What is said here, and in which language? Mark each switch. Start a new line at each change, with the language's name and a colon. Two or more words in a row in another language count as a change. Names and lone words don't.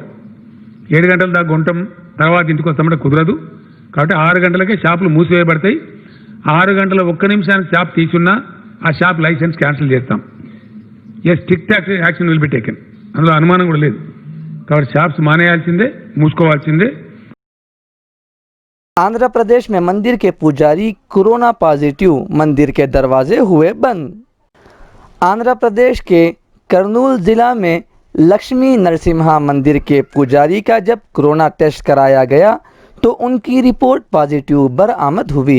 Telugu: 7 గంటల దాకా ఉండటం తర్వాత ఇంటికి వస్తామంటే కుదరదు. కాబట్టి 6 గంటలకే షాపులు మూసివేయబడతాయి. 6 గంటల 1 నిమిషానికి షాప్ తీసున్నా ఆ
English: shop license cancel
Telugu: చేస్తాం.
English: strict action will be taken.
Telugu: అందులో అనుమానం కూడా లేదు. కాబట్టి షాప్స్ మానేయాల్సిందే, మూసుకోవాల్సిందే.
Urdu: آندھرا پردیش میں مندر کے پجاری کورونا پازیٹیو، مندر کے دروازے ہوئے بند۔ آندھرا پردیش کے کرنول ضلع میں لکشمی نرسمہا مندر کے پجاری کا جب کورونا ٹیسٹ کرایا گیا تو ان کی رپورٹ پازیٹیو برآمد ہوئی۔